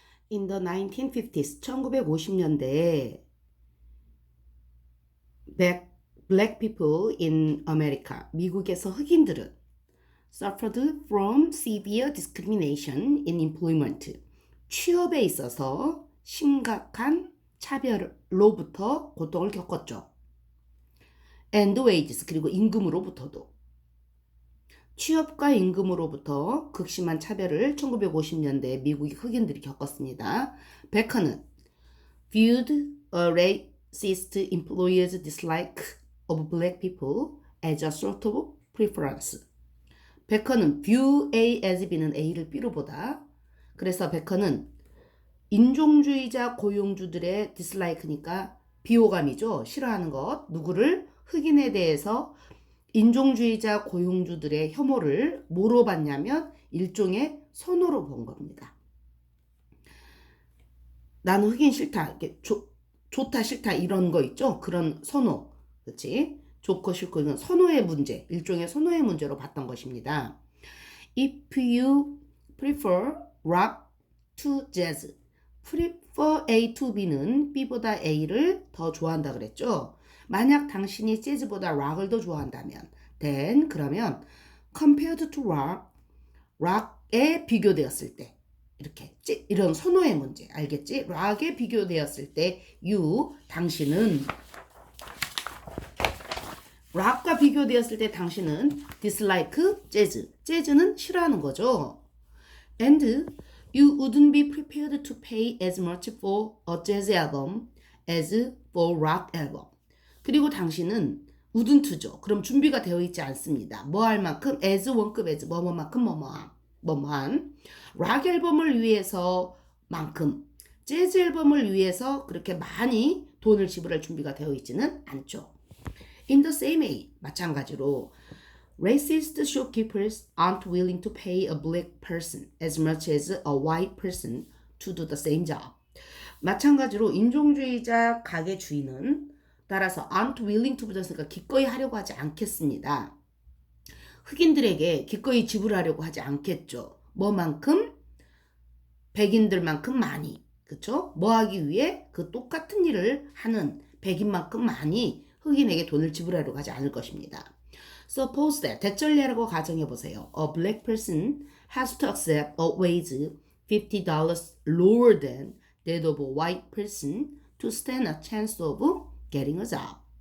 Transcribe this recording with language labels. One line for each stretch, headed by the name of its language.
English: In the 1950s,
Korean: 1950년대에
English: black people in America,
Korean: 미국에서 흑인들은
English: suffered from severe discrimination in employment,
Korean: 취업에 있어서 심각한 차별로부터 고통을 겪었죠.
English: And wages,
Korean: 그리고 임금으로부터도. 취업과 임금으로부터 극심한 차별을 1950년대 미국의 흑인들이 겪었습니다.
English: 베커는 viewed a racist employer's dislike of black people as a sort of preference.
Korean: 베커는 view A as B는 A를 B로 보다. 그래서 베커는 인종주의자 고용주들의 dislike니까 비호감이죠. 싫어하는 것. 누구를? 흑인에 대해서 인종주의자 고용주들의 혐오를 뭐로 봤냐면 일종의 선호로 본 겁니다. 나는 흑인 싫다, 이렇게 좋다 싫다 이런 거 있죠. 그런 선호, 그렇지? 좋고 싫고 이건 선호의 문제, 일종의 선호의 문제로 봤던 것입니다.
English: If you prefer rock to jazz, prefer A to B는
Korean: B보다 A를 더 좋아한다 그랬죠. 만약 당신이 재즈보다 락을 더 좋아한다면 then 그러면
English: compared to rock,
Korean: 락에 비교되었을 때 이렇게 이런 선호의 문제 알겠지? 락에 비교되었을 때 you 당신은 락과 비교되었을 때 당신은 dislike 재즈 재즈는 싫어하는 거죠.
English: And you wouldn't be prepared to pay as much for a jazz album as for rock album.
Korean: 그리고 당신은 wouldn't죠. 그럼 준비가 되어 있지 않습니다. 뭐 할 만큼 as 원급 as 뭐뭐만큼 뭐뭐한 락 앨범을 위해서만큼 재즈 앨범을 위해서 그렇게 많이 돈을 지불할 준비가 되어 있지는 않죠.
English: In the same way,
Korean: 마찬가지로
English: racist shopkeepers aren't willing to pay a black person as much as a white person to do the same job.
Korean: 마찬가지로 인종주의자 가게 주인은 따라서
English: aren't willing to
Korean: 붙였으니까 기꺼이 하려고 하지 않겠습니다. 흑인들에게 기꺼이 지불하려고 하지 않겠죠. 뭐만큼? 백인들만큼 많이. 그쵸? 뭐 하기 위해? 그 똑같은 일을 하는 백인만큼 많이 흑인에게 돈을 지불하려고 하지 않을 것입니다.
English: Suppose that,
Korean: 대절리라고 가정해보세요.
English: A black person has to accept a wage $50 lower than that of a white person to stand a chance of getting a job.